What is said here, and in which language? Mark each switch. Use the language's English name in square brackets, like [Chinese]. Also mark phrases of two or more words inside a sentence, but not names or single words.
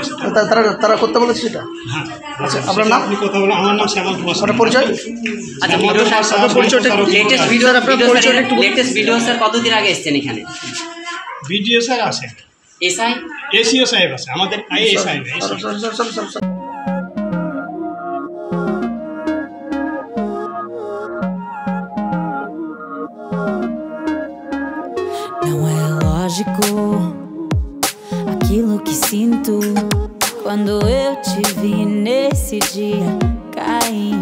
[Bangla] তারা করতে বলেছে সেটা। হ্যাঁ। আচ্ছা, আপনার নাম? আপনি কথা বলেন। আমার নাম শ্যামল কুমার। আপনার পরিচয়? আচ্ছা, লেটেস্ট ভিডিও স্যার কতদিন আগে এসেছেন এখানে? ভিডিও স্যার আছে, এসিও সাহেব আছে, আমাদের এসআই না। [Portuguese] Não é lógico aquilo que sinto quando eu te vi nesse dia cair.